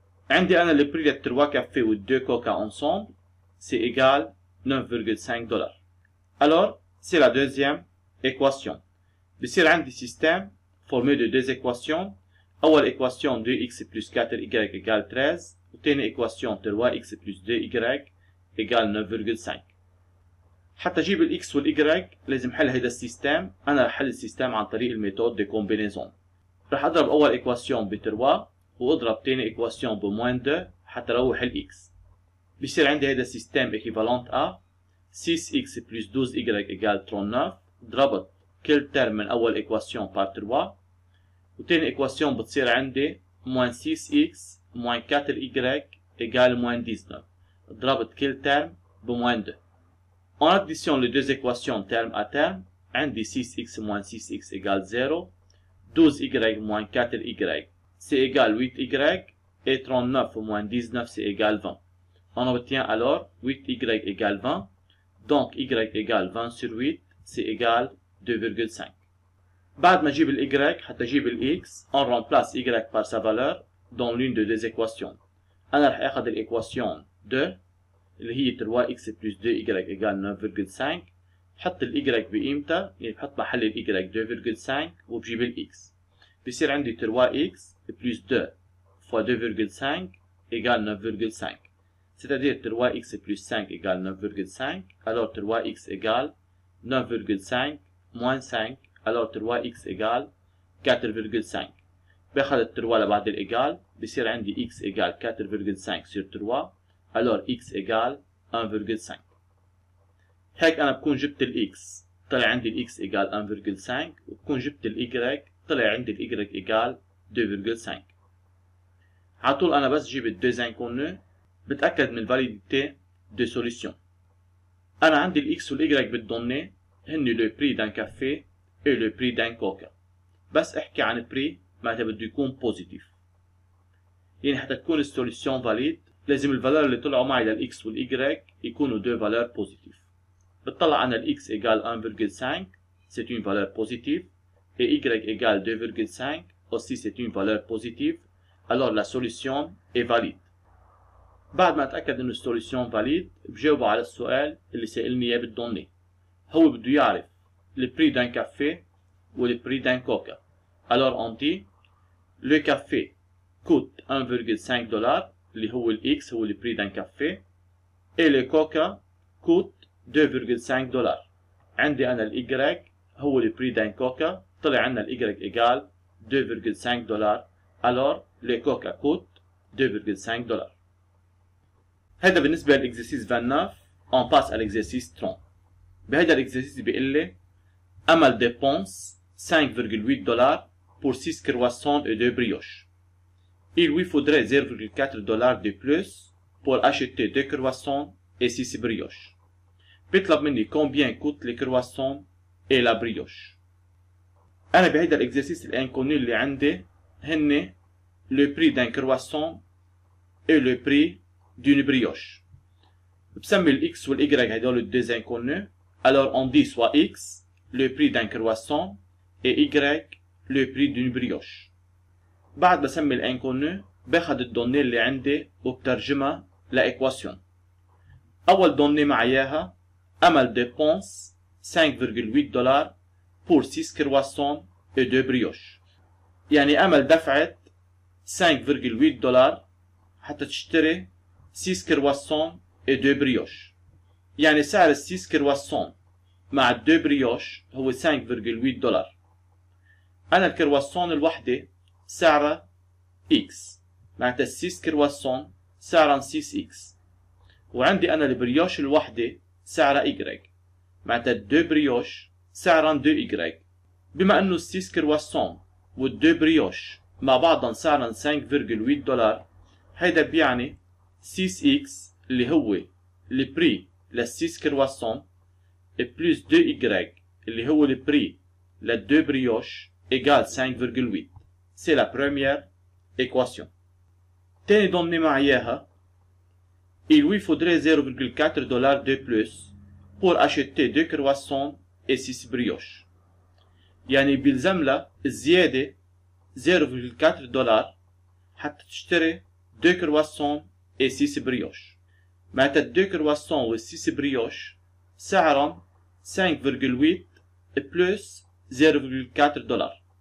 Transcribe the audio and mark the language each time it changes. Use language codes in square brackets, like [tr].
[ar] عندي أنا [fr] le prix de 3 cafés ou 2 coca ensemble, c'est égal 9,5 $. Alors, c'est la deuxième équation. [ar] بصير عندي [fr] système formé de deux équations. أول équation 2x plus 4y égale 13، وثاني équation 3x plus 2y égale 9,5. [ar] حتى أجيب ال x وال y لازم حل هيدا السيستم. أنا رح حل السيستم عن طريق الميثود دي كومبينيزون. رح أضرب أول équation ب 3 واضرب تاني équation ب moins 2 حتى روح ال x. بصير عندي هيدا السيستم [fr] équivalent à 6x plus 12y égale 39. [ar] ضربت كل ترم من أول équation par 3، وتاني équation بتصير عندي [fr] moins 6x moins 4y égale moins 19. [ar] ضربت كل ترم ب moins 2. [fr] En addition les deux équations terme à terme، عندي 6x moins 6x égale 0. 12y moins 4y c'est égal 8y et 39 moins 19 c'est égal 20. On obtient alors 8y égale 20, donc y égale 20 sur 8 c'est égal 2,5. [ar] بعد ما اجيب ال y حتى اجيب ال x [fr] on remplace y par sa valeur dans l'une de deux équations. [ar] انا رح اخذ الايكواسيون 2 اللي هي [fr] 3x plus 2y égale 9,5، [ar] بحط ال y بقيمتها، يعني بحط محل ال y 2,5 وبجيب ال x. بصير عندي [fr] 3x plus 2 fois 2,5 égale 9,5. C'est-à-dire 3x plus 5 égale 9,5. Alors 3x égale 9,5 moins 5. Alors 3x égale 4,5. [ar] باخذ 3 لبعد الإيجال، بصير عندي [fr] x égale 4,5 sur 3. Alors x égale 1,5. [ar] هيك أنا بكون جبت ال x طلع عندي ال x égale 1,5، وبكون جبت ال y طلع عندي ال y égale 2,5. على طول أنا بس جيب ال deux inconnus بتأكد من الفاليديتي [fr] de solution. [ar] أنا عندي ال x وال y بالدوني هن [fr] le prix d'un café et le prix d'un coca. [ar] بس احكي عن prix معناتها بده يكون بوزيتيف. يعني حتى تكون السوليسيون فاليد لازم الفالور اللي طلعوا معي لل x وال y يكونوا [fr] deux valeurs [ar] بوزيتيف. بتطلع أنا ال [fr] x égale 1,5 c'est une valeur positive et y égale 2,5 aussi c'est une valeur positive. Alors la solution est valide. [ar] بعد ما اتأكد انه السوليسيون فاليد بجاوبه على السؤال اللي سألني اياه بالدوني. هو بده يعرف [fr] le prix d'un café ou le prix d'un coca. Alors on dit le café coûte 1,5 $، [ar] اللي هو ال [fr] x هو le prix d'un café، et le coca coûte 2,5 $. [ar] عندي انا ال [fr] y هو le prix d'un coca، [ar] طلع عنا ال [fr] y égale 2,5 $. Alors le coca coûte $2.5. [ar] هيدا بالنسبة للإكزرسيس 29. [fr] on passe à l'exercice 30. [ar] بهيدا الإكزرسيس بيقول لي [fr] Amal dépense $5.8 pour 6 croissants et 2 brioches. Il lui faudrait $0.4 de plus pour acheter 2 croissants et 6 brioches. [ar] بيطلب مني [fr] combien coûtent les croissants et la brioche. [ar] أنا بهيدا الإكزرسيس الانكونو اللي عندي هن [fr] le prix d'un croissant et le prix d'une brioche. [ar] بسمي ال X وال Y هدول [fr] les deux inconnus. Alors on dit soit X le prix d'un croissant et Y le prix d'une brioche. [ar] بعد بسمي الانكونو باخد الدوني اللي عندي وبترجمها لإيكواسيون. أول دوني معاياها أمل [fr] dépense $5.8 pour 6 croissants et 2 brioches. [ar] يعني أمل دفعت $5.8 حتى تشتري [fr] 6 croissants et 2 brioches. [ar] يعني سعر 6 croissants مع 2 brioches هو $5.8. أنا الكرواسون الوحدة سعرها X معناتها 6 croissants سعرها 6X. وعندي أنا البريوش الوحدة سعرها Y معناتها 2 بريوش سعرها 2Y. بما أنه 6 croissants وال2 بريوش مع بعضهم سعرهم $5.8 هيدا بيعني 6X اللي هو البري لل 6 croissants بلس 2Y اللي هو البري لل 2 brioches égale 5.8. [fr] C'est la première équation. [ar] تاني [fr] donnée معاياها il lui faudrait $0.4 de plus pour acheter 2 croissants et 6 brioches. [ar] يعني بيلزم لها الزيادة $0.4 حتى تشتري [fr] 2 croissants et 6 brioches. [ar] معناتها 2 croissants و 6 brioches سعرهم 5.8 بلس $0.4.